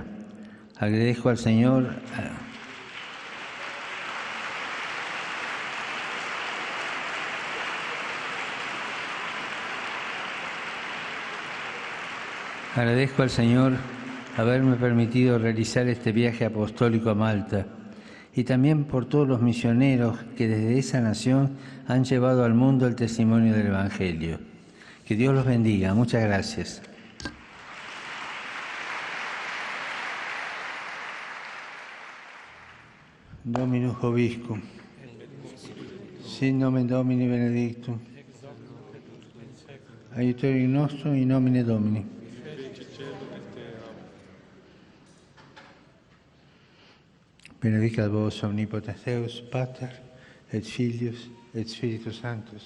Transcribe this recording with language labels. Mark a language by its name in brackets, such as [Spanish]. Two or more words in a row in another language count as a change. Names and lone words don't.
[Spanish] Agradezco al Señor haberme permitido realizar este viaje apostólico a Malta y también por todos los misioneros que desde esa nación han llevado al mundo el testimonio del Evangelio. Que Dios los bendiga. Muchas gracias. [Latin] Dominus Vobiscum. Sin nomen Domini benedictum. Aiutorium nostrum in nomine Domini. Benedicat vos omnipotens Deus, Pater, et Filius, et Spiritus Sanctus.